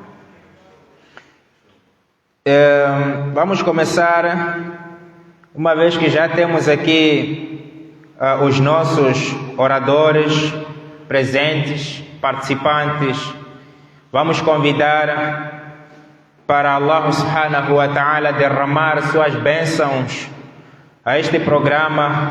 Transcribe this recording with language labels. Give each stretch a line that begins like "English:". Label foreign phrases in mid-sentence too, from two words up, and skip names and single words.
Portuguese: Vamos começar, uma vez que já temos aqui os nossos oradores presentes, participantes. Vamos convidar para
Arabic: الله سبحانه وتعالى
Portuguese: derramar suas bênçãos a este programa.